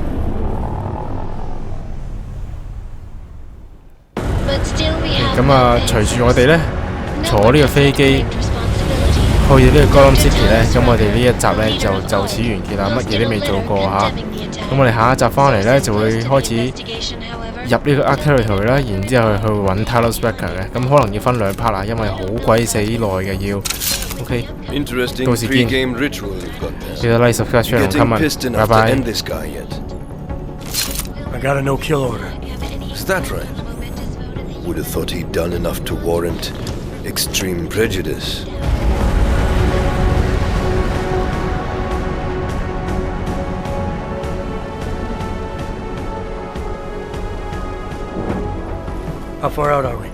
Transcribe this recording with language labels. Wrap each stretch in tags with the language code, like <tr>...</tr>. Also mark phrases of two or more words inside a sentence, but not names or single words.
<yue>咁啊，隨住我哋咧坐呢個飛機去到呢個 Golem City 咧，咁我哋呢一集咧就此完結啦，乜嘢都未做過嚇。咁我哋下一集翻嚟咧就會開始入呢個 Ark Territory 啦，然之後去揾 Talos Becker 嘅，咁可能要分2 part 啦，因為好鬼死耐嘅要。OK， 到時見。記得</yue> <en>like subscribe share</en> <yue>同 comment， 拜拜。</yue> <en>I got a no-kill order. Is that right? Would have thought he'd done enough to warrant extreme prejudice. How far out are we?</en>